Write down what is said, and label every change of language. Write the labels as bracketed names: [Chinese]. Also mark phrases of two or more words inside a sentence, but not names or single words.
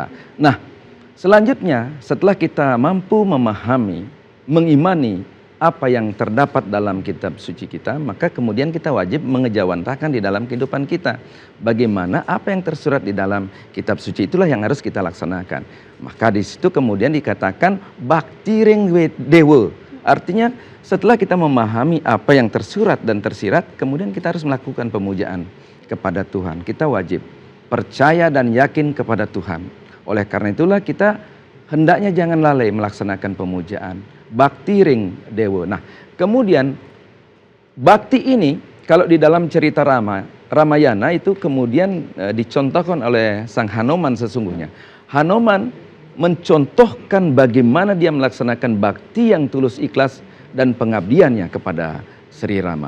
[Indonesian] Nah, selanjutnya setelah kita mampu memahami, mengimani apa yang terdapat dalam kitab suci kita, maka kemudian kita wajib mengejawantahkan di dalam kehidupan kita. Bagaimana apa yang tersurat di dalam kitab suci itulah yang harus kita laksanakan. Maka di situ kemudian dikatakan [Balinese] bakti ring dewa. [Indonesian] Artinya setelah kita memahami apa yang tersurat dan tersirat, kemudian kita harus melakukan pemujaan kepada Tuhan. Kita wajib percaya dan yakin kepada Tuhan. Oleh karena itulah kita hendaknya jangan lalai melaksanakan pemujaan. [Balinese] Bakti ring dewa. [Indonesian] Nah, kemudian bakti ini kalau di dalam cerita Ramayana itu kemudian dicontohkan oleh Sang Hanuman sesungguhnya. Hanuman mencontohkan bagaimana dia melaksanakan bakti yang tulus ikhlas dan pengabdiannya kepada Sri Rama.